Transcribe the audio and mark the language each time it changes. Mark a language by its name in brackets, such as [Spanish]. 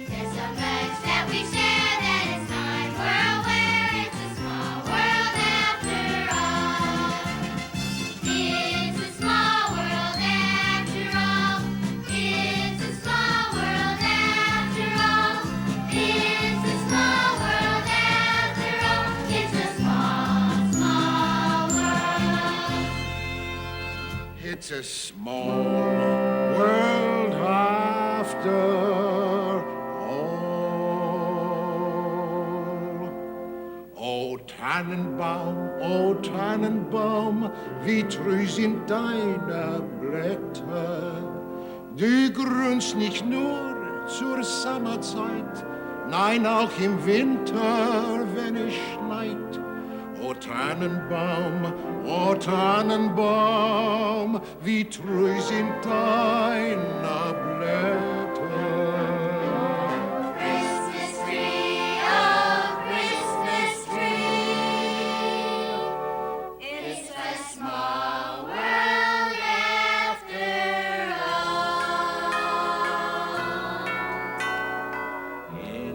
[English] There's so much that we share that it's time we're aware it's a small world after all. It's a small world after all. It's a small world after all. It's a small world after all. It's a small, small world. It's a small world after all. [German] O Tannenbaum, wie treu sind deine Blätter. Du grünst nicht nur zur Sommerzeit, nein, auch im Winter, wenn es schneit. O Tannenbaum, wie treu sind deine Blätter. [English] Christmas tree, oh Christmas tree, it's a small world after all.